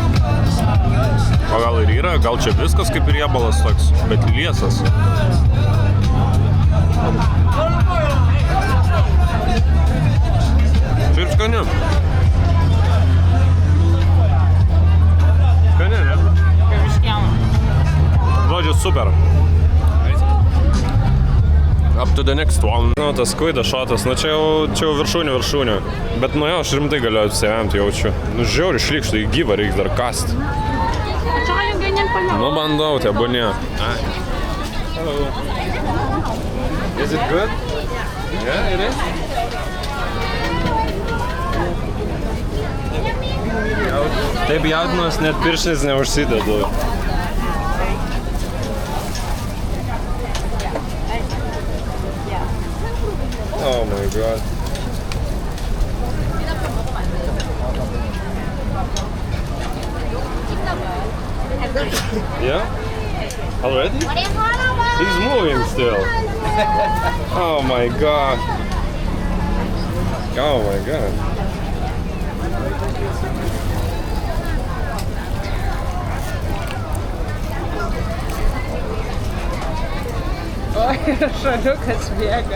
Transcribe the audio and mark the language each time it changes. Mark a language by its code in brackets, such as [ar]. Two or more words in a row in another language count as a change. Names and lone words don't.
[lt] O gal ir yra, gal čia viskas kaip riebalas toks, bet liesas. Šiaip skani. Žodžiu, super. [en] Up to the next one. [lt] Tas squid shotas, čia jau viršūnė. Bet jo, aš rimtai galiu apsivemti, jaučiu. Žiauriai šlykštų, į gyvą reiks dar kast. Bandau, tie bunė. [en] Hello. Is it good? Yeah, it is. [lt] Taip jaudinuos, net pirštais neužsidedu. [en] Oh my god. Yeah? Already? He's moving still. Oh my god. Oh my god. [lt] Oi, šaliukas bėga.